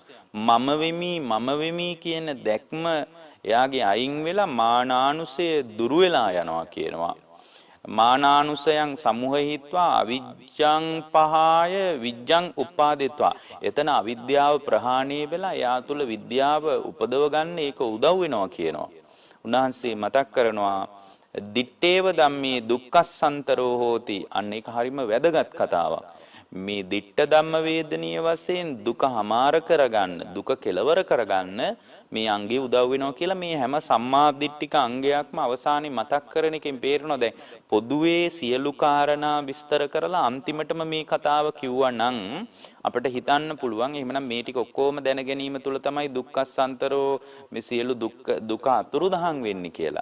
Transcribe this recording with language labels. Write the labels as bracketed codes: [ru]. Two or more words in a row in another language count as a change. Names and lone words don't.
[si] මම වෙමි කියන දැක්ම එයාගේ අයින් වෙලා මානානුසය දුරු වෙලා යනවා කියනවා. [pi] මානානුසයන් සමුහහිත්වා අවිජ්ජං පහය විජ්ජං උපාදෙත්වා. [si] එතන අවිද්‍යාව ප්‍රහාණය වෙලා එයා තුළ විද්‍යාව උපදව ගන්න ඒක උදව් වෙනවා කියනවා. උන්වහන්සේ මතක් කරනවා [pi] දිත්තේව ධම්මේ දුක්ඛස්සන්තරෝ හෝති. [si] අන්න ඒක හරිම වැදගත් කතාවක්. මේ [pi] දිට්ඨ ධම්ම වේදනීය [si] වශයෙන් දුක හමාර කරගන්න, දුක කෙලවර කරගන්න මේ අංගේ උදව් වෙනවා කියලා මේ හැම සම්මාදිට්ඨික අංගයක්ම අවසානයේ මතක් කරන එකෙන් පේරනවා. දැන් පොදුවේ සියලු කාරණා විස්තර කරලා අන්තිමටම මේ කතාව කිව්වා නම් අපිට හිතන්න පුළුවන් එහෙමනම් මේ ටික ඔක්කොම දැන ගැනීම තුළ තමයි දුක්ඛසන්තරෝ මේ සියලු දුක අතුරුදහන් වෙන්නේ කියලා.